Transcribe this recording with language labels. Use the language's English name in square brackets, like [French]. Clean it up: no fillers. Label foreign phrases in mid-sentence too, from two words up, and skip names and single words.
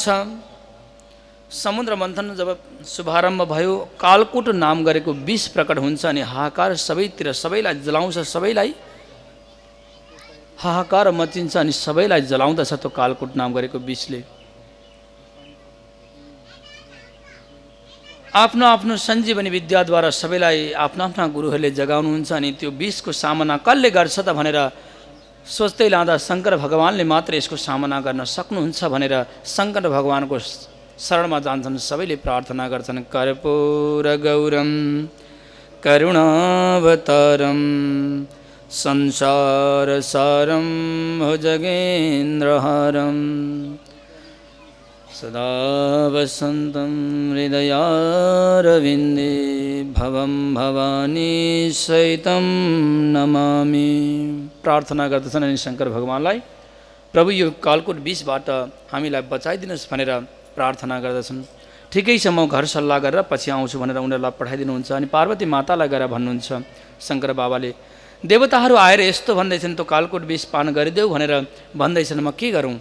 [Nepali] समुद्र मन्थन जब शुभारम्भ भयो, कालकुट नाम गरेको विष प्रकट हुन्छ अनि हाहाकार सबैतिर, सबैलाई जलाउँछ, सबैलाई हाहाकार मचिन्छ अनि सबैलाई जलाउँदछ त्यो कालकुट नाम गरेको विषले। आफ्नो आफ्नो सञ्जीवनी विद्याद्वारा सबैलाई आफ्ना आफ्ना गुरुहरूले जगाउनुहुन्छ अनि त्यो विषको सामना कसले गर्छ त भनेर सोच्दै लाँदा शङ्कर भगवानले मात्र यसको सामना गर्न सक्नुहुन्छ भनेर शङ्कर भगवानको शरणमा जान्छन्। सबैले प्रार्थना गर्छन्। [Sanskrit] कर्पूर गौरम करुणावतारम संसार सारम भुजगेन्द्रहारम सदा वसन्तं हृदयारविन्दे भवं भवानी सहितं नमामि। [Nepali] प्रार्थना गर्दछन् अनि शङ्कर भगवानलाई प्रभु यो कालकोट विषबाट हामीलाई बचाइदिनुहोस् भनेर प्रार्थना गर्दछन्। ठिकै छ म घर सल्लाह गरेर पछि आउँछु भनेर उनीहरूलाई पठाइदिनुहुन्छ। अनि पार्वती मातालाई गएर भन्नुहुन्छ शङ्कर बाबाले, देवताहरू आएर यस्तो भन्दैछन् त कालकोट विष पान गरिदेऊ भनेर भन्दैछन्, म के गरौँ?